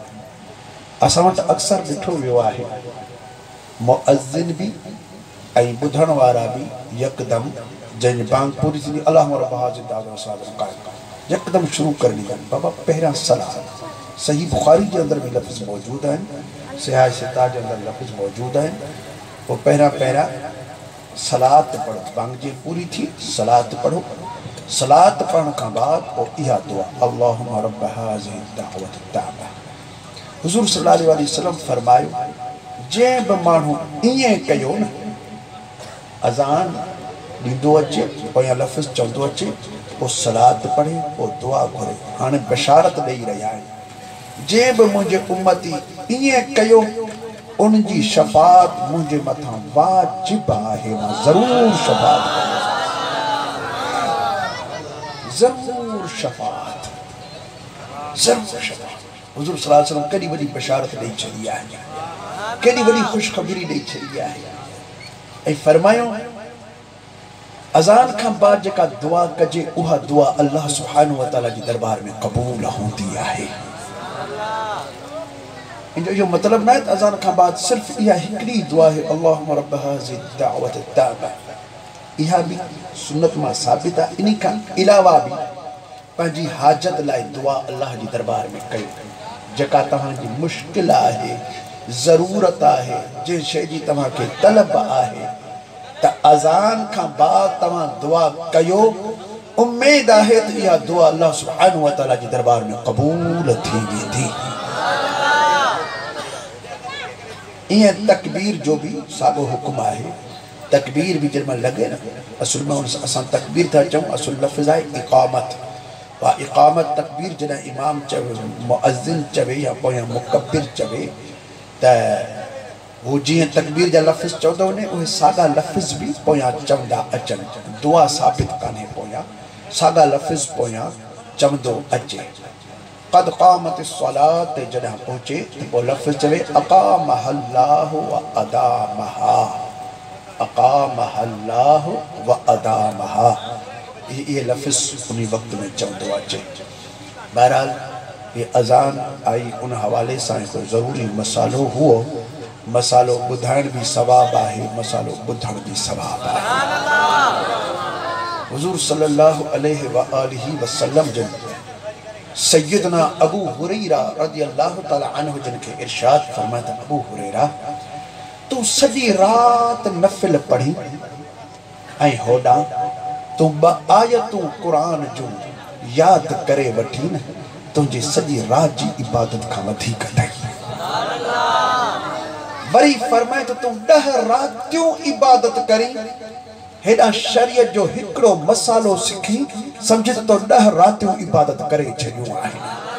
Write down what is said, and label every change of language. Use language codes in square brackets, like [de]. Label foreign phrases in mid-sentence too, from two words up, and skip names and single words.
[sd] असां वटि अक्सर ॾिठो वियो आहे मुअज़्ज़िन बि ऐं ॿुधण वारा बि यकदम जंहिंजी बांग पूरी थींदी अल्लाह रब्ब हाज़िर दाद वसाद क़ाइम यकदम शुरू कर ॾींदा आहिनि। बाबा पहिरियां सलात। सही बुखारी जे अंदरि बि लफ़्ज़ मौजूदु आहिनि। सिहाह सिता जे अंदरि लफ़्ज़ मौजूदु आहिनि। पोइ पहिरियां सलात पढ़ो। बांग जी पूरी थी सलात पढ़ो। सलात पढ़ण खां बाद पोइ इहा दुआ [ar] اللهم رب هذه الدعوة التامة. [sd] हुज़ूर [ar] صلى الله عليه وسلم [sd] फरमायो जंहिं बि माण्हू ईअं कयो न अज़ान ॾींदो अचे पोयां लफ़्ज़ चवंदो अचे पोइ सलात पढ़े पोइ दुआ घुरे। हाणे बशारत ॾेई रहिया आहिनि जंहिं बि मुंहिंजे उम्मती ईअं कयो उनजी शफ़ाअत मुंहिंजे मथां वाजिब आहे। मां ज़रूरु शफ़ाअत ज़रूरु शफ़ाअत ज़रूरु शफ़ाअत। हुज़ूर [ar] صلى الله عليه وسلم [sd] केॾी वॾी बशारत ॾेई छॾी आहे। केॾी वॾी ख़ुशख़बरी ॾेई छॾी आहे ऐं फरमायो अज़ान खां बाद जेका दुआ कजे उहा दुआ [ar] الله سبحانه وتعالى [sd] जी दरबार में क़बूल हूंदी आहे। इनजो इहो मतिलबु न आहे त अज़ान खां बाद सिर्फ़ु इहा हिकिड़ी दुआ आहे [ar] اللهم رب هذه الدعوة التامة. [sd] इहा बि सुन्नत मां साबित आहे। इन खां अलावा बि पंहिंजी हाजत लाइ दुआ अल्लाह जी दरबार में कयो। जेका तव्हांजी मुश्किल आहे ज़रूरत आहे जंहिं शइ जी तव्हांखे तलब आहे त अज़ान खां बाद तव्हां दुआ कयो। उम्मीद आहे त इहा दुआ [ar] الله سبحانه وتعالى [sd] जी दरबार में क़बूल थी वेंदी। ईअं तकबीर जो भी साॻियो हुकुम आहे। तकबीर भी जंहिंमहिल लॻे न असुल में असां तकबीर था चऊं असुल लफ़्ज़ आहे इक़ामत। वा इक़ामत तकबीर जॾहिं इमाम चवे मुअज़्ज़िन चवे या पोयां मुकब्बिर चवे त वो जीअं तकबीर जा लफ़्ज़ चवंदो वञे उहे साॻा लफ़्ज़ भी पोयां चवंदा अचनि। दुआ साबित कान्हे पोयां साॻा लफ़्ज़ पोयां चवंदो अचे। [ar] قد قامت الصلاة [sd] जॾहिं पहुचे त पोइ लफ़्ज़ चवे [ar] أقامها الله وأدامها. أقامها الله وأدامها. [sd] ये लफ़्ज़ उन वक़्त में चवंदो अचे। बहरहाल ये अज़ान आई [ur] उन हवाले से [sd] कोई ज़रूरी मसालो हुओ मसालो बुधाइण भी सवाब आहे, मसालो बुधण भी सवाब आहे। हुजूर [ar] صلى الله عليه وآله وسلم [sd] जन सैयदना अबू हुरैरा [ar] رضي الله تعالى عنه [sd] जन [ur] के इरशाद फरमाया, [sd] अबू हुरैरा तू सॼी रात नफिल पढ़ी ऐं होॾां तू ब आयतूं क़ुरान जो याद करे वठी न, तुंहिंजी सॼी रात जी इबादत खां वधीक अथई। वरी फरमाए तो तू 10 रातियूं इबादत करी, हेॾा शरीयत जो हिकिड़ो मसालो सिखी, समझ तो 10 रातियूं इबादत करे छॾियूं आहिनि।